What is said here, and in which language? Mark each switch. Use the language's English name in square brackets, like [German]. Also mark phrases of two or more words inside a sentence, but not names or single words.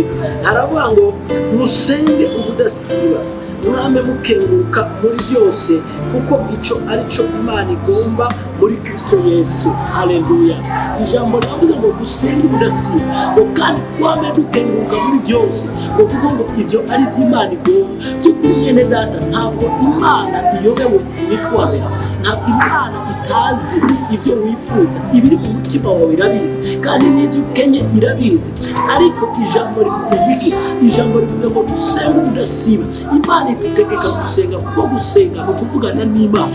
[Rundi] Haravuga ngo musenge ubudasiba, mwame mukenguruka muri byose, kuko ico arico Imana igomba muri Kristo Yesu. Haleluya. Ijambo ryavuze ngo dusenge ubudasiba, ngo kandi twame dukenguruka muri byose, ngo kuko ngo ivyo ari vy'Imana igomba. [Kinyarwanda] By'ukuri mwene data, ntabwo Imana iyobewe imitwaro yawe, ntabwo Imana itazi ibyo wifuza. Ibiri mu mutima wawe irabizi, kandi n'ibyo ukenye irabizi. Ariko ijambo rivuze biki? Ijambo rivuze ngo dusenge ubudasiba. Imana idutegeka gusenga, kuko gusenga no kuvugana n'Imana.